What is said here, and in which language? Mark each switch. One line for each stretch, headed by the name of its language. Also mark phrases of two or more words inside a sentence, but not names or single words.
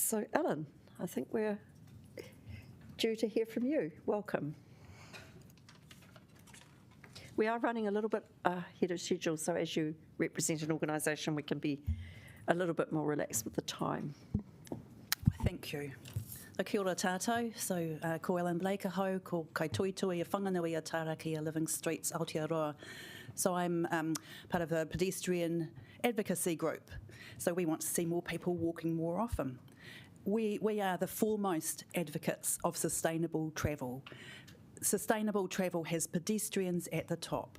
English: So, Alan, I think we're due to hear from you. Welcome. We are running a little bit ahead of schedule, so as you represent an organisation, we can be a little bit more relaxed with the time. Thank you.
Māori: Kia ora tātou. So, ko Alan Blake ahau, ko kai tui tui a whanganui a Taraki a Living Streets Aotearoa.
English: So I'm part of a pedestrian advocacy group. So we want to see more people walking more often. We are the foremost advocates of sustainable travel. Sustainable travel has pedestrians at the top.